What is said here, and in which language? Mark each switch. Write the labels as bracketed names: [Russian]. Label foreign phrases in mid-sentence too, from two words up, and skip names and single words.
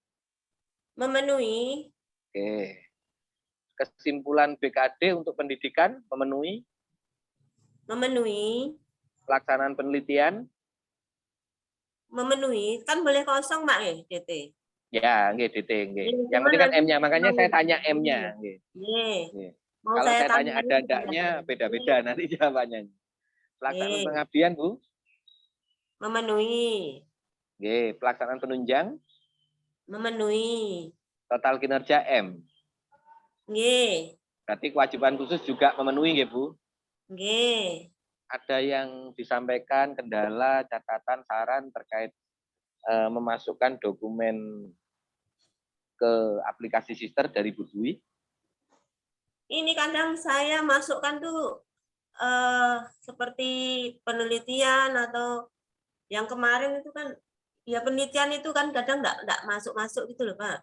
[Indonesian] Memenuhi. Oke. Kesimpulan BKD untuk pendidikan memenuhi. Memenuhi. Pelaksanaan penelitian. Memenuhi. Kan boleh kosong, Pak, ya, DT. Ya, nggih DT nggih. Nggih, Yang cuman penting kan nanti M-nya, makanya saya tanya M-nya Nggih. nggih. Nggih. Nggih. Mau Kalau saya tanya tanyain ada enggaknya beda-beda nanti jawabannya. Pelaksanaan Nggih. pengabdian Bu. Memenuhi. Nggih, pelaksanaan penunjang, Memenuhi. total kinerja M. Nggih. Berarti kewajiban khusus juga memenuhi nggih Bu. Nggih. Ada yang disampaikan kendala, catatan, saran terkait memasukkan dokumen ke aplikasi sister dari Bu Dwi? Ini kadang saya masukkan tuh seperti penelitian atau yang kemarin itu kan ya penelitian itu kan kadang enggak masuk gitu loh, Pak.